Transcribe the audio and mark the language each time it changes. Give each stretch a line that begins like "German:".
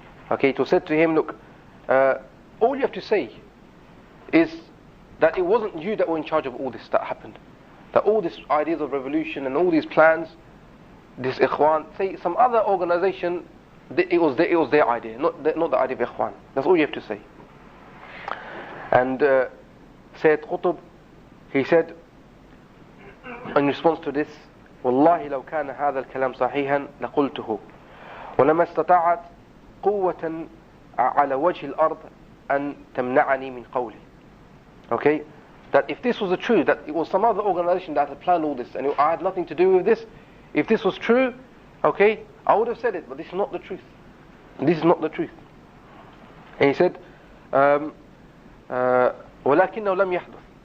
English: Okay, it was said to him, "Look, all you have to say is that it wasn't you that were in charge of all this that happened. That all these ideas of revolution and all these plans, this Ikhwan, say some other organization, it was their idea, not the idea of Ikhwan. That's all you have to say. And Sayyid Qutb, he said, in response to this,
Arabic: والله لو كان هذا الكلام صحيحا لقلته ولما استطاعت قوة على وجه الأرض أن تمنعني من قولي.
English: Okay, that if this was the truth, that it was some other organization that had planned all this, and I had nothing to do with this, if this was true, okay, I would have said it, but this is not the truth. This is not the truth. And he said,
Arabic: ولكنه لم يحدث.